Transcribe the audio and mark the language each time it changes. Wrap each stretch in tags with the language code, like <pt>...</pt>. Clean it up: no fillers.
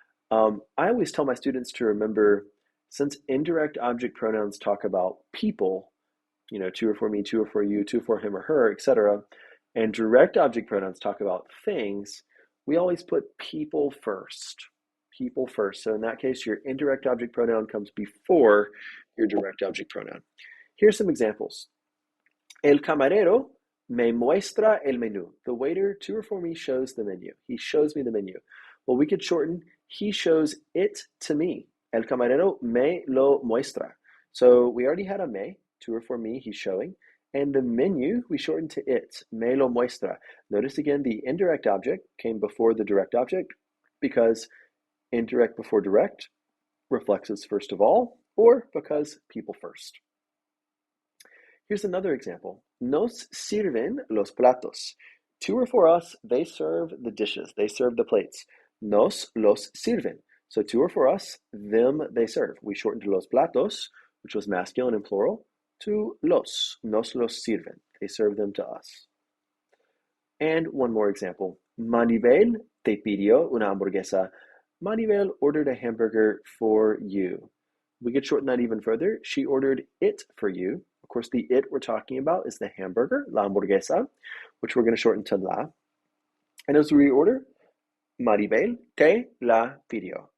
<en>I always tell my students to remember, since indirect object pronouns talk about people, to or for me, to or for you, to for him or her, etc., and direct object pronouns talk about things, we always put people first. People first. So in that case, your indirect object pronoun comes before your direct object pronoun. Here's some examples.</en> <es>El camarero me muestra el menú.</es> <en>The waiter, to or for me, shows the menu. He shows me the menu. Well, we could shorten, he shows it to me.</en> <es>El camarero me lo muestra.</es> <en>So we already had a me, to or for me, he's showing. And the menu, we shortened to it,</en> <es>me lo muestra.</es> <en>Notice again, the indirect object came before the direct object because indirect before direct, reflexes first of all, or because people first. Here's another example.</en> <es>Nos sirven los platos.</es> <en>To or for us, they serve the dishes, they serve the plates.</en> <es>Nos los sirven.</es> <en>So to or for us, them they serve. We shortened to los platos, which was masculine and plural, to los.</en> <es>Nos los sirven.</es> <en>They serve them to us. And one more example.</en> <es>Maribel te pidió una hamburguesa.</es> <en>Maribel ordered a hamburger for you. We could shorten that even further. She ordered it for you. Of course, the it we're talking about is the hamburger, la hamburguesa, which we're going to shorten to la. And as we reorder, Maribel</en> <es>te la pidió.</es>